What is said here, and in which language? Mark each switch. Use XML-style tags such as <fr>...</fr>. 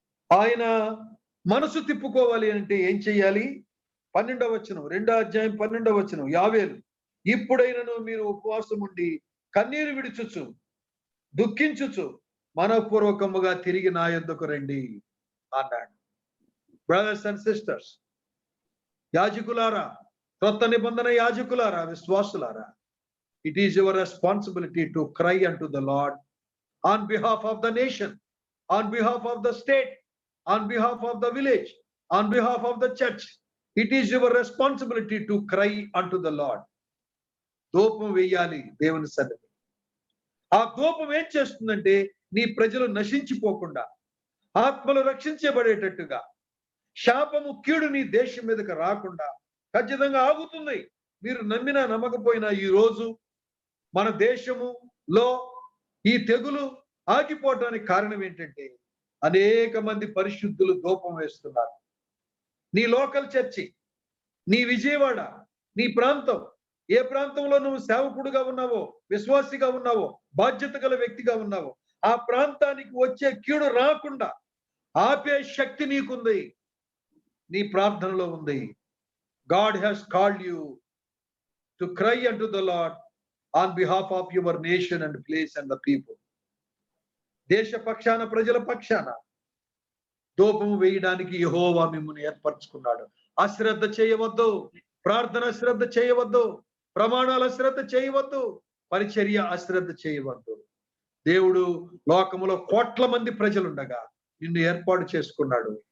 <te>ఆయన మనసు తిప్పుకోవాలి అంటే ఏం చెయ్యాలి? 12వ వచనం, 2వ అధ్యాయం 12వ వచనం. యావేలు, ఇప్పుడైనను మీరు ఉపవాసం ఉండి కన్నీరు విడుచుచు దుఃఖించుచు మనపూర్వకముగా తిరిగి నా యొద్దకు రండి అన్నాడు.</te> <en>brothers and sisters,</en> <te>యాజకులారా, క్రొత్త నిబంధన యాజకులారా, విశ్వాసులారా,</te> <en>it is your responsibility to cry unto the Lord on behalf of the nation, on behalf of the state, on behalf of the village, on behalf of the church. It is your responsibility to cry unto the Lord.</en> <te>ధూపం వేయాలి దేవుని సన్నిధిలో. ఆ ధూపం ఏం చేస్తుందంటే నీ ప్రజలు నశించిపోకుండా, ఆత్మలు రక్షించబడేటట్టుగా, శాపము కీడు నీ దేశం మీదకి రాకుండా ఖచ్చితంగా ఆగుతుంది. మీరు నమ్మినా నమ్మకపోయినా ఈ రోజు మన దేశములో ఈ తెగులు ఆగిపోవటానికి కారణం ఏంటంటే అనేక మంది పరిశుద్ధులు ధూపం వేస్తున్నారు. నీ లోకల్ చర్చి, నీ విజయవాడ, నీ ప్రాంతం, ఏ ప్రాంతంలో నువ్వు సేవకుడుగా ఉన్నావో, విశ్వాసిగా ఉన్నావో, బాధ్యత గల వ్యక్తిగా ఉన్నావో, ఆ ప్రాంతానికి వచ్చే కీడు రాకుండా ఆపే శక్తి నీకుంది, నీ ప్రార్థనలో ఉంది.</te> <en>God has called you to cry unto the Lord on behalf of your nation and place and the people.</en> <te>దేశ పక్షాన, ప్రజల పక్షాన ధూపము వేయడానికి యెహోవా మిమ్మల్ని ఏర్పరచుకున్నాడు. అశ్రద్ధ చేయవద్దు, ప్రార్థన అశ్రద్ధ చేయవద్దు, ప్రమాణాల అశ్రద్ధ చేయవద్దు, పరిచర్య అశ్రద్ధ చేయవద్దు. దేవుడు లోకములో కోట్ల మంది ప్రజలుండగా నిన్ను ఏర్పాటు చేసుకున్నాడు.</te>